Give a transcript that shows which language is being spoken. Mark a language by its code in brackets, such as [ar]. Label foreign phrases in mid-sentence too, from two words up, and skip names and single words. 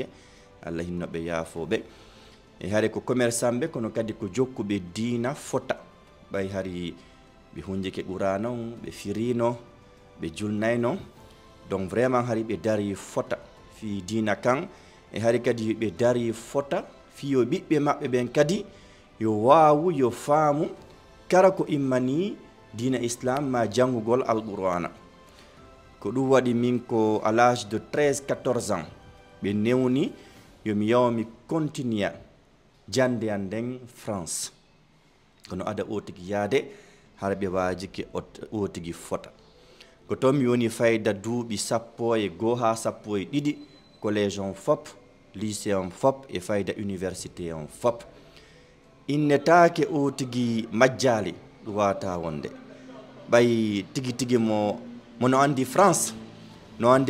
[ff] Allah hinnoɓe yaafoɓe e haari ko commerçant ɓe kono kadi ko jokkuɓe diina fota ɓay haari ɓe hunjike ɓurano ɓe firino ɓe julnayno [fr] donc vraiment [ff] haari ɓe dari fota fi diina kan e haari kadi ɓe dari fota fiyo ɓiɓɓe maɓɓe ɓen kadi yo wawu yo faamu kala ko immani diina islam ma jangugol alqur'ana ko ɗum waɗi min ko [fr] à l'âge de 13-14 ans [ff] ɓe newni yomi yawa mi continua jande an nden France kono ada o tigi yaade hara ɓe wajike o tigi fota ko toon mi woni fayda duuɓi 11 ha 12 collège on fop lycée on fop e fayda université on fop innetake o tigi majjali ɗum wata wonde ɓay tigi tigi mo no andi France no andi